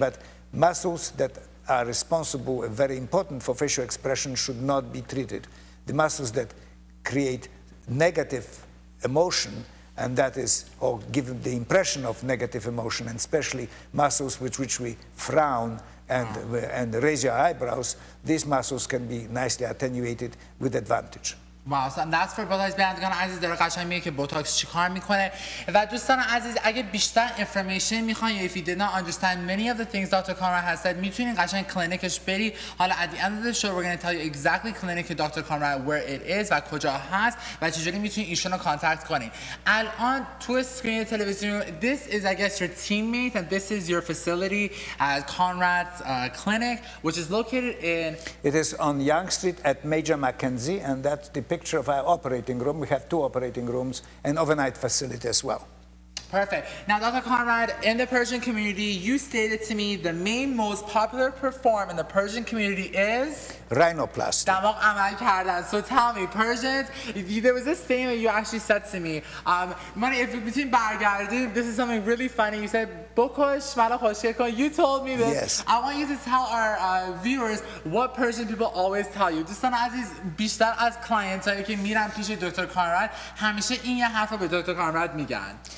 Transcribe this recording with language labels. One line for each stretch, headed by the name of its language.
English: But muscles that are responsible and very important for facial expression should not be treated. The muscles that create negative emotion and that is, or give the impression of negative emotion, and especially muscles with which we frown and raise your eyebrows, these muscles can be nicely attenuated with advantage. Wow, so that's for Botox.
Persian: بینندگان عزیز داره قشنگ میگه که بوتاکس چیکار میکنه. و دوستان عزیز اگه بیشتر information میخواین یا
English: if you did not understand many of the things Dr.
Persian: Conrad
English: has said
Persian: میتونین قشنگ کلینیکش بری. حالا
English: at the end of the show we're going to tell you exactly clinic Dr.
Persian: Conrad
English: where it is
Persian: و کجا هست و چجوری میتونین ایشون رو کانتکت کنین. الان تو اسکرین تلویزیون
English: this is I guess your teammate and this is your facility at Conrad's clinic which is located in It is on Young Street at Major Mackenzie, and that's the picture of our operating room. We have 2 operating rooms and overnight facility as well. Perfect. Now, Dr. Conrad, in the Persian community, you stated to me the main most popular perform in the Persian community is? Rhinoplasty.
Persian: دماغ عمل کردن.
English: So tell me, Persians, there was this statement you actually said to me. If between
Persian: برگردیم,
English: this is something really funny. You said,
Persian: بکش منو خوشگل کن.
English: You told me this. Yes. I want you to tell our viewers what Persian people always tell you.
Persian: دوستان عزیز بیشتر از clients هایی که میرن پیش دکتر کانراد همیشه این یه حرف رو به دکتر کانراد میگن.